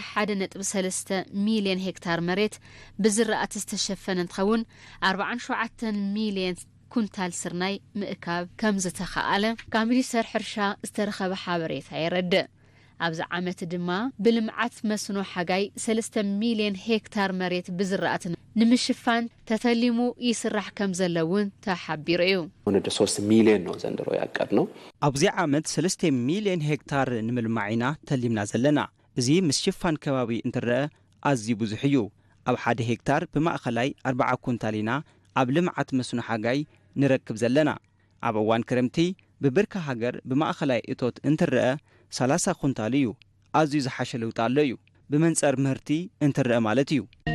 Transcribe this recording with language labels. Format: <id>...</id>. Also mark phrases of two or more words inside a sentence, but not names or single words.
<ti>1.3 ሚልዮን ሄክታር መሬት ብዝራእቲ ዝተሸፈነ እንትኸውን 47 ሚልዮን ኩንታል ስርናይ ምእካብ ከም ዝተኻኣለ ካብ ሚኒስተር ሕርሻ ዝተረኸበ ሓበሬታ ይረድእ ኣብዚ ዓመት ድማ ብልምዓት መስኖ ሓጋይ 3 ሚልዮን ሄክታር መሬት ብዝራእቲ ንምሽፋን ተተሊሙ ይስራሕ ከም ዘለውን ተሓቢሩ እዩ</ti> <am>ወደ 3 ሚልዮን ነው ዘንድሮ ያቀድነው</am> <ti>ኣብዚ ዓመት 3 ሚልዮን ሄክታር ንምልማዕና ተሊምና ዘለና እዚ ምስሽፋን ከባቢ እንትረአ ኣዝዩ ብዙሕ እዩ ኣብ 1 ሄክታር ብማእኸላይ 40 ኩንታሊና ኣብ ልምዓት መስኖ ሓጋይ ንረክብ ዘለና ኣብ እዋን ክረምቲ ብብርካ ሃገር ብማእኸላይ እቶት እንትረአ 30 ኩንታል እዩ ኣዝዩ ዝሓሸ ለውጥ ኣሎ እዩ ብመንጸር ምህርቲ እንትረአ ማለት እዩ</ti>